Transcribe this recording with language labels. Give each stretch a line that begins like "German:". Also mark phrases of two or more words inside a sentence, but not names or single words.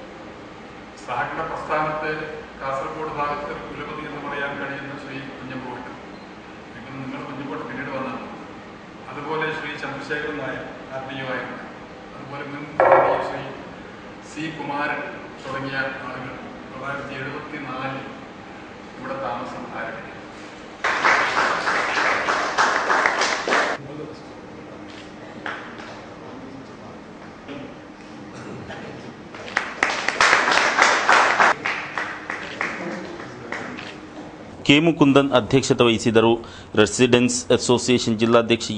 Malayalam: സഹകരണ പ്രസ്ഥാനത്തെ കാസർഗോഡ് ഭാഗത്ത് കുലപതി എന്ന് പറയാൻ കഴിയുന്ന ശ്രീ കുഞ്ഞമ്പോട്ട് ചന്ദ്രശേഖരൻ നായർ RDO ആയിരുന്നു. അതുപോലെ മുൻ ശ്രീ C. കുമാരൻ തുടങ്ങിയ ആളുകൾ 1974 ഇവിടെ താമസം ആരംഭിച്ചു.
Kannada: ಕೆ. ಮುಕುಂದನ್ ಅಧ್ಯಕ್ಷತೆ ವಹಿಸಿದರು. ರೆಸಿಡೆನ್ಸ್ ಅಸೋಸಿಯೇಷನ್ ಜಿಲ್ಲಾಧ್ಯಕ್ಷ ಇ.